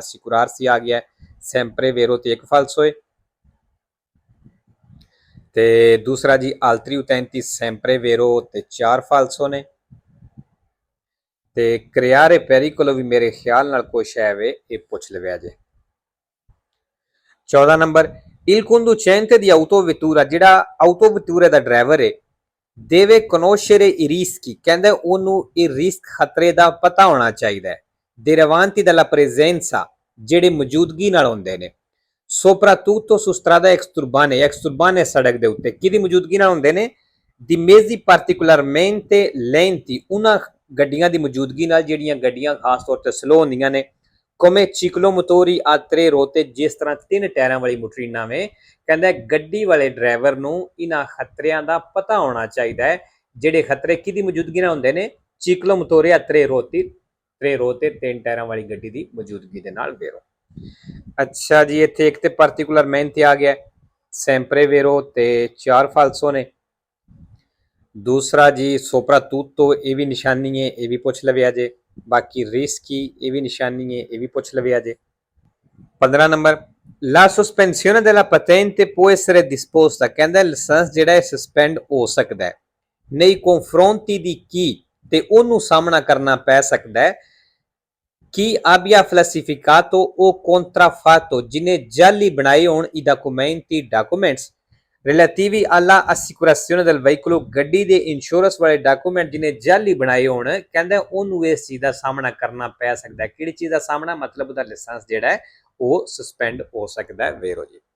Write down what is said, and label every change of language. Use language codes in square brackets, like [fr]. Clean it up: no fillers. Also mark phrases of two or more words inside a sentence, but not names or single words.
[pa] assicurarsi ਆ ਗਿਆ, [it] sempre vero [pa] ਤੇ 1 ਫਾਲਸੋ ਹੈ, ਤੇ ਦੂਸਰਾ ਜੀ [it] altri utenti sempre vero [pa] ਤੇ 4 ਫਾਲਸੋ ਨੇ, ਤੇ [it] creare pericolo [pa] ਵੀ ਮੇਰੇ ਖਿਆਲ ਨਾਲ ਕੁਛ ਹੈ ਵੇ, ਇਹ ਪੁੱਛ ਲਵਿਆ ਜੇ। [it] 14 ਨੰਬਰ il conducente di autovettura, [pa] ਜਿਹੜਾ ਆਟੋਵੈਟੂਰੇ ਦਾ ਡਰਾਈਵਰ ਹੈ [it] deve conoscere i rischi, [pa] ਕਹਿੰਦਾ ਉਹਨੂੰ ਇਹ ਰਿਸਕ ਖਤਰੇ ਦਾ ਪਤਾ ਹੋਣਾ ਚਾਹੀਦਾ ਹੈ [it] derivanti dalla presenza, [pa] ਜਿਹੜੇ ਮੌਜੂਦਗੀ ਨਾਲ ਹੁੰਦੇ ਨੇ [it] soprattutto su strada exturbane, [pa] ਸੜਕ ਦੇ ਉੱਤੇ ਕਿਹਦੀ ਮੌਜੂਦਗੀ ਨਾਲ ਹੁੰਦੇ ਨੇ [it] di mezzi particolarmente lenti, [pa] ਉਹਨਾਂ ਗੱਡੀਆਂ ਦੀ ਮੌਜੂਦਗੀ ਨਾਲ ਜਿਹੜੀਆਂ ਗੱਡੀਆਂ ਖਾਸ ਤੌਰ ਤੇ ਸਲੋ ਹੁੰਦੀਆਂ ਨੇ [it] come ciclomotori a 3 ruote, [pa] ਜਿਸ ਤਰ੍ਹਾਂ 3 ਟਾਇਰਾਂ ਵਾਲੀ ਮੋਟਰੀਨਾਂ ਵੇ। ਕਹਿੰਦਾ ਗੱਡੀ ਵਾਲੇ ਡਰਾਈਵਰ ਨੂੰ ਇਹਨਾਂ ਖਤਰਿਆਂ ਦਾ ਪਤਾ ਹੋਣਾ ਚਾਹੀਦਾ ਹੈ, ਜਿਹੜੇ ਖਤਰੇ ਕਿਹਦੀ ਮੌਜੂਦਗੀ ਨਾਲ ਹੁੰਦੇ ਨੇ [it] ciclomotori a 3 ruote, [pa] 3 ਟਾਇਰਾਂ ਵਾਲੀ ਗੱਡੀ ਦੀ ਮੌਜੂਦਗੀ ਦੇ ਨਾਲ। ਵੇਰੋ ਅੱਛਾ ਜੀ, ਇੱਥੇ ਇੱਕ ਤੇ ਪਾਰਟਿਕੂਲਰmente ਆ ਗਿਆ, [it] sempre vero [pa] ਤੇ 4 ਫਾਲਸੋ ਨੇ। ਦੂਸਰਾ ਜੀ soprattutto, ਇਹ ਵੀ ਨਿਸ਼ਾਨੀ ਹੈ, ਇਹ ਵੀ ਪੁੱਛ ਲਵਿਆ ਜੇ। ਬਾਕੀ rischi, ਇਹ ਵੀ ਨਿਸ਼ਾਨੀ ਹੈ, ਇਹ ਵੀ ਪੁੱਛ ਲਵਿਆ ਜੇ। [it] 15 ਨੰਬਰ la sospensione della patente può essere disposta, [pa] ਕਹਿੰਦਾ ਲਾਇਸੈਂਸ ਜਿਹੜਾ ਹੈ ਸਸਪੈਂਡ ਹੋ ਸਕਦਾ ਹੈ [it] nei confronti di chi, [pa] ਤੇ ਉਹਨੂੰ ਸਾਹਮਣਾ ਕਰਨਾ ਪੈ ਸਕਦਾ ਹੈ [it] chi abbia falsificato o contraffatto, [pa] ਜਿਹਨੇ ਜਾਲੀ ਬਣਾਏ ਹੋਣ [it] i documents relativi alla assicurazione del veicolo, [pa] ਗੱਡੀ ਦੇ ਇੰਸ਼ੋਰੈਂਸ ਵਾਲੇ ਡਾਕੂਮੈਂਟ ਜਿਹਨੇ ਜਾਲੀ ਬਣਾਏ ਹੋਣ, ਕਹਿੰਦਾ ਉਹਨੂੰ ਇਸ ਚੀਜ਼ ਦਾ ਸਾਹਮਣਾ ਕਰਨਾ ਪੈ ਸਕਦਾ ਹੈ। ਕਿਹੜੀ ਚੀਜ਼ ਦਾ ਸਾਹਮਣਾ, ਮਤਲਬ ਉਹਦਾ ਲਾਇਸੈਂਸ ਜਿਹੜਾ ਹੈ ਉਹ ਸਸਪੈਂਡ ਹੋ ਸਕਦਾ ਹੈ। ਵੇਰੋ ਜੀ